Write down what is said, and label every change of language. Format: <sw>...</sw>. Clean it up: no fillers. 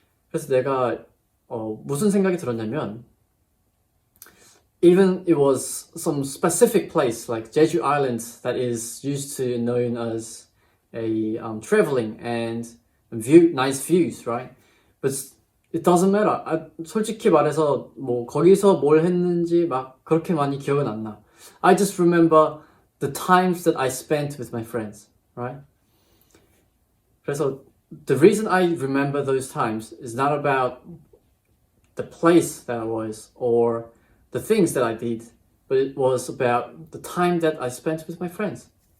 <ko>그래서 내가 무슨 생각이 들었냐면,</ko> <en>even it was some specific place like Jeju Island that is used to known as a traveling and nice views, right? But it doesn't matter.</en> <ko>솔직히 말해서 뭐 거기서 뭘 했는지 막 그렇게 많이 기억은 안 나.</ko> <en>I just remember the times that I spent with my friends, right?</en> <ko>그래서</ko> <en>the reason I remember those times is not about the place that I was or the things that I did, but it was about the time that I spent with my friends.</en>